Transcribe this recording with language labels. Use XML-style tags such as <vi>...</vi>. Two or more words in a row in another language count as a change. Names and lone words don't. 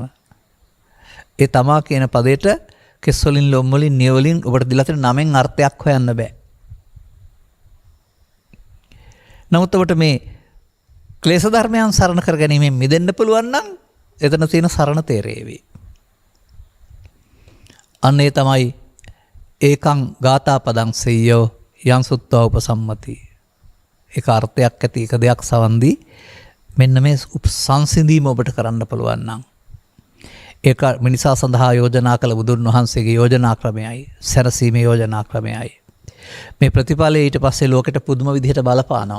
<si>ඒ තමා කියන පදයට කෙස් වලින් ලොම් වලින් නිය වලින් ඔබට දීලා තියෙන නමෙන් අර්ථයක් හොයන්න බෑ. නමුත් ඔබට මේ ක්ලේශ ධර්මයන් සරණ කර ගැනීමෙන් මිදෙන්න පුළුවන් නම් එතන තියෙන සරණ තේරේවි. අන්න ඒ තමයි</si> <pi>ඒකං ගාථා පදං සෙය්‍යෝ යං සුත්වා උපසම්මති.</pi> <si>ඒක අර්ථයක් ඇති එක දෙයක් සවන්දී මෙන්න මේ සංසිඳීම ඔබට කරන්න පුළුවන් නම් ඒක මිනිසා සඳහා යෝජනා කළ බුදුන් වහන්සේගේ යෝජනා ක්‍රමයයි, සැරසීමේ යෝජනා ක්‍රමයයි. මේ ප්‍රතිඵලය ඊට පස්සේ ලෝකෙට පුදුම විදිහට බලපානවා.</si>